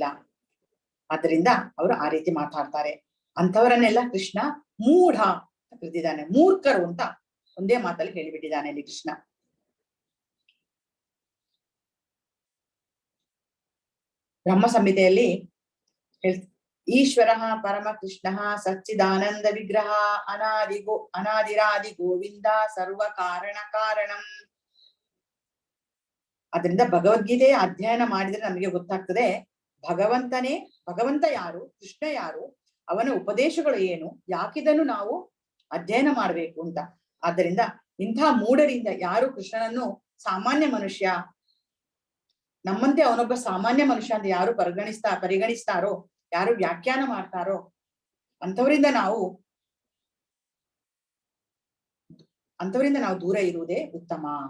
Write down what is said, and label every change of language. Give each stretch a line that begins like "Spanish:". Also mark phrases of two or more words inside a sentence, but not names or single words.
Kannada: ಆದ್ರಿಂದ ಅವರು ಆ ರೀತಿ ಮಾತಾಡ್ತಾರೆ. ಅಂಥವರನ್ನೆಲ್ಲ ಕೃಷ್ಣ ಮೂಢ ಅಂತ ಕರೆದಿದ್ದಾನೆ. ಮೂರ್ಖರು ಅಂತ ಒಂದೇ ಮಾತಲ್ಲಿ ಹೇಳಿಬಿಟ್ಟಿದ್ದಾನೆ ಇಲ್ಲಿ ಕೃಷ್ಣ.
Sanskrit: ಬ್ರಹ್ಮ ಸಂಹಿತೆಯಲ್ಲಿ ಈಶ್ವರ ಪರಮ ಕೃಷ್ಣ ಸಚ್ಚಿದಾನಂದ ವಿಗ್ರಹ ಅನಾದಿರಾದಿ ಗೋವಿಂದ ಸರ್ವ ಕಾರಣಂ.
Kannada: ಅದರಿಂದ ಭಗವದ್ಗೀತೆಯ ಅಧ್ಯಯನ ಮಾಡಿದ್ರೆ ನಮಗೆ ಗೊತ್ತಾಗ್ತದೆ ಭಗವಂತ ಯಾರು, ಕೃಷ್ಣ ಯಾರು, ಅವನ ಉಪದೇಶಗಳು ಏನು, ಯಾಕಿದನ್ನು ನಾವು ಅಧ್ಯಯನ ಮಾಡ್ಬೇಕು ಅಂತ. ಆದ್ದರಿಂದ ಇಂಥ ಮೂಢರಿಂದ ಯಾರು ಕೃಷ್ಣನನ್ನು ಸಾಮಾನ್ಯ ಮನುಷ್ಯ, ನಮ್ಮಂತೆ ಅವನೊಬ್ಬ ಸಾಮಾನ್ಯ ಮನುಷ್ಯ ಅಂತ ಯಾರು ಪರಿಗಣಿಸ್ತಾರೋ, ಯಾರು ವ್ಯಾಖ್ಯಾನ ಮಾಡ್ತಾರೋ ಅಂಥವರಿಂದ ನಾವು ದೂರ ಇರುವುದೇ ಉತ್ತಮ.